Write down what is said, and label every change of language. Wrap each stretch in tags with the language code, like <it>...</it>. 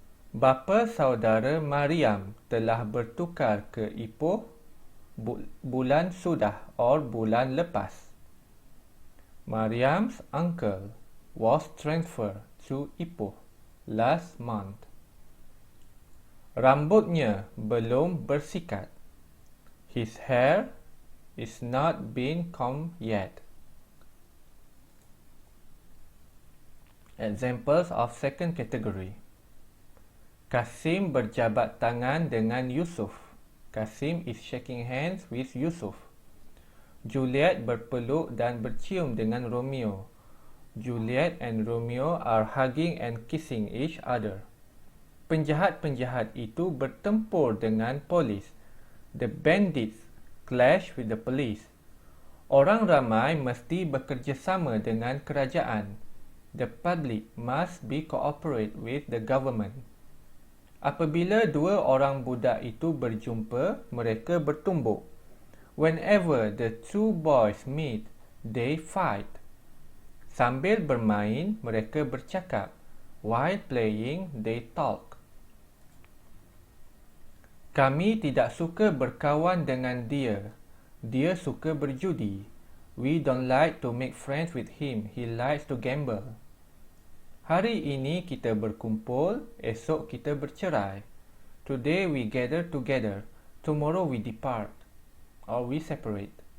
<ms>Bapa saudara Mariam telah bertukar ke Ipoh bulan sudah or bulan lepas.</ms> <en>Mariam's uncle was transferred to Ipoh last month.</en> <ms>Rambutnya belum bersikat.</ms> <en>His hair is not been combed yet. Examples of second category.</en> <ms>Kasim berjabat tangan dengan Yusuf.</ms> <en>Kasim is shaking hands with Yusuf.</en> <ms>Juliet berpeluk dan bercium dengan Romeo.</ms> <en>Juliet and Romeo are hugging and kissing each other.</en> <ms>Penjahat-penjahat itu bertempur dengan polis.</ms> <en>The bandits clash with the police.</en> <ms>Orang ramai mesti bekerjasama dengan kerajaan.</ms> <en>The public must be cooperate with the government.</en> <ms>Apabila dua orang budak itu berjumpa, mereka bertumbuk.</ms> <en>Whenever the two boys meet, they fight.</en> <ms>Sambil bermain, mereka bercakap.</ms> <en>While playing, they talk.</en> <ms>Kami tidak suka berkawan dengan dia. Dia suka berjudi.</ms> <en>We don't like to make friends with him. He likes to gamble.</en> <ms>Hari ini kita berkumpul, esok kita bercerai.</ms> <en>Today we gather together, tomorrow we depart, or we separate.</en>